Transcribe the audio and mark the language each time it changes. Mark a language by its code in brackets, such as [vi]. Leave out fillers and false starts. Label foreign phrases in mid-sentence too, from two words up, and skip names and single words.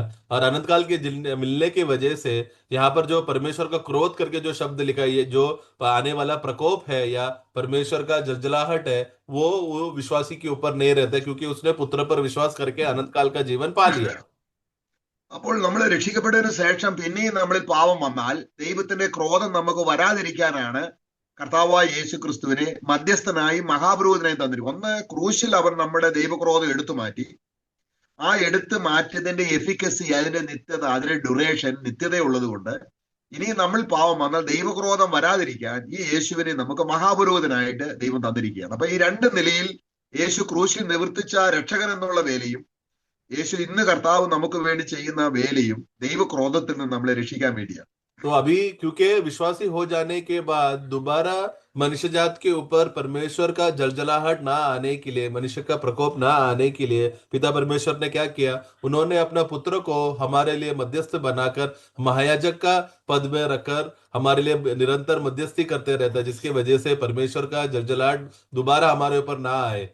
[hi] और अनंत काल के मिलने की वजह से यहाँ पर जो परमेश्वर का क्रोध करके जो शब्द लिखा है, ये जो आने वाला प्रकोप है या परमेश्वर का जलजलाहट है, वो विश्वासी के ऊपर नहीं रहता, क्योंकि उसने पुत्र पर विश्वास करके अनंत काल का जीवन पा लिया। [ml] അപ്പോൾ നമ്മൾ രക്ഷിക്കപ്പെട്ടതിന് ശേഷം പിന്നെയും നമ്മളിൽ പാപം വന്നാൽ ദൈവത്തിന്റെ ക്രോധം നമുക്ക് വരാതിരിക്കാനാണ് കർത്താവായ യേശു ക്രിസ്തുവിനെ മധ്യസ്ഥനായി മഹാപുരോഹിതനായി തന്നിരിക്കും. ഒന്ന്, ക്രൂശിൽ അവർ നമ്മുടെ ദൈവക്രോധം എടുത്തു മാറ്റി. ആ എടുത്തു മാറ്റിയതിന്റെ എഫിക്കസി, അതിന്റെ നിത്യത, അതിന്റെ ഡ്യൂറേഷൻ നിത്യതയുള്ളത് കൊണ്ട് ഇനി നമ്മൾ പാവം വന്നാൽ ദൈവക്രോധം വരാതിരിക്കാൻ ഈ യേശുവിനെ നമുക്ക് മഹാപുരോഹിതനായിട്ട് ദൈവം തന്നിരിക്കുകയാണ്. അപ്പൊ ഈ രണ്ട് നിലയിൽ യേശു ക്രൂശിൽ നിവർത്തിച്ച രക്ഷകൻ എന്നുള്ള വേലയും യേശു ഇന്ന് കർത്താവ് നമുക്ക് വേണ്ടി ചെയ്യുന്ന വേലയും ദൈവക്രോധത്തിൽ നിന്ന് നമ്മളെ രക്ഷിക്കാൻ വേണ്ടിയാണ്. [hi] तो अभी क्योंकि विश्वासी हो जाने के बाद दोबारा मनुष्य जात के ऊपर परमेश्वर का जलजलाहट ना आने के लिए, मनुष्य का प्रकोप ना आने के लिए पिता परमेश्वर ने क्या किया, उन्होंने अपना पुत्र को हमारे लिए मध्यस्थ बनाकर महायाजक का पद में रखकर हमारे लिए निरंतर मध्यस्थी करते रहता है, जिसकी वजह से परमेश्वर का जलजलाहट दोबारा हमारे ऊपर ना आए।